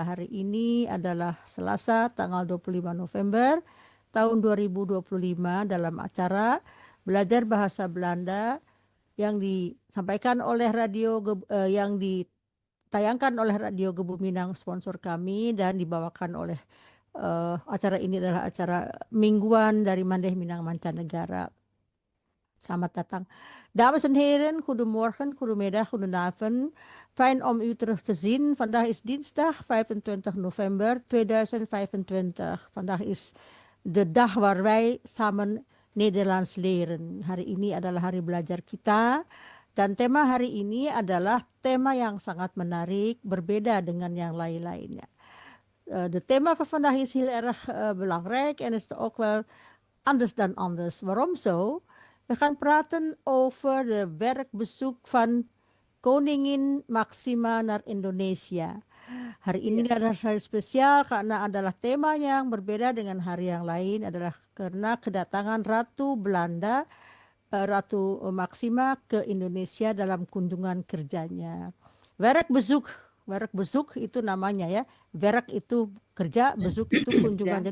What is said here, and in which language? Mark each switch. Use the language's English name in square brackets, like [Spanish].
[Indonesian] Hari ini adalah Selasa, tanggal 25 November tahun 2025 dalam acara Belajar Bahasa Belanda yang disampaikan oleh yang ditayangkan oleh Radio Gebu Minang, sponsor kami, dan dibawakan oleh acara ini adalah acara mingguan dari Mandeh Minang Mancanegara. Selamat datang. [Dutch] Dames en heren, goedemorgen, goedemiddag, goedenavond. Fijn om u terug te zien. Vandaag is dinsdag 25 november 2025. Vandaag is de dag waar wij samen Nederlands leren. [Indonesian] Hari ini adalah hari belajar kita. Dan tema hari ini adalah tema yang sangat menarik, berbeda dengan yang lain-lainnya. [Dutch] De thema van vandaag is heel erg belangrijk en is ook wel anders dan anders. Waarom zo? We gaan praten over de werkbezoek van Koningin Maxima naar Indonesia. [Indonesian] Hari ini adalah hari spesial karena adalah tema yang berbeda dengan hari yang lain, adalah karena kedatangan Ratu Belanda, Ratu Maxima ke Indonesia dalam kunjungan kerjanya. Werkbezoek itu namanya ya. Werk itu kerja, bezoek itu kunjungan.